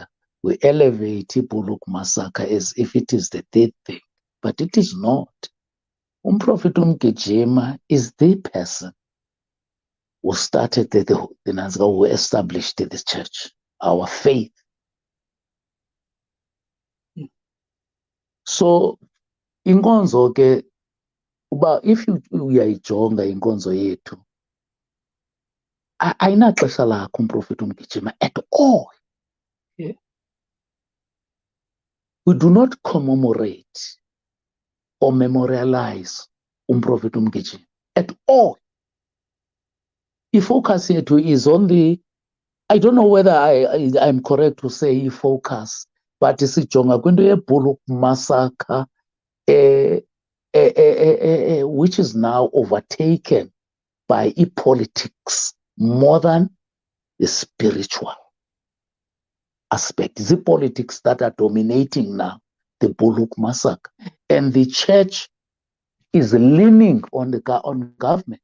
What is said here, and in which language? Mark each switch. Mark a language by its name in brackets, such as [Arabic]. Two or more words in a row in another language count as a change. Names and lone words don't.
[English] We elevate Bulhoek Massacre as if it is the third thing, but it is not. Prophet Mgijima is the person who started who established the church, our faith. [Xhosa] So inkonzo ke uba if uyayijonga inkonzo yethu ayinaxesha lakho umprofeti Mgijima [English] at all. Yeah. We do not commemorate or memorialize umprofeti Mgijima at all. [Xhosa] Ifocus yethu [English] is on the, I don't know whether I'm correct to say focus, but [Xhosa] sijonga kwinto [English] ye-Bulhoek Massacre, which is now overtaken by politics more than the spiritual aspect. It's the politics that are dominating now the Bulhoek Massacre, and the church is leaning on government.